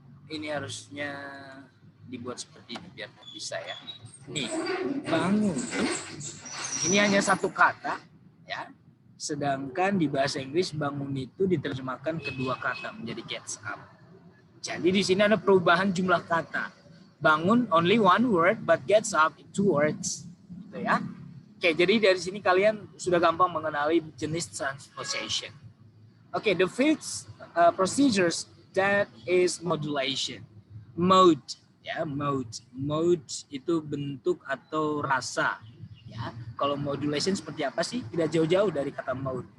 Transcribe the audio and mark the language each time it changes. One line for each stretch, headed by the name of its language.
Indonesian: Ini harusnya dibuat seperti ini biar bisa ya. Nih, bangun. Ini hanya satu kata ya. Sedangkan di bahasa Inggris bangun itu diterjemahkan kedua kata menjadi gets up. Jadi di sini ada perubahan jumlah kata.
English: Bangun only one word but gets up two words.
Indonesian: Gitu ya. Oke, jadi dari sini kalian sudah gampang mengenali jenis transposition.
English: Oke, the fifth procedures that is modulation.
Indonesian: Mode, ya, mode. Mode itu bentuk atau rasa. Ya, kalau modulation seperti apa sih? Tidak jauh-jauh dari kata mode.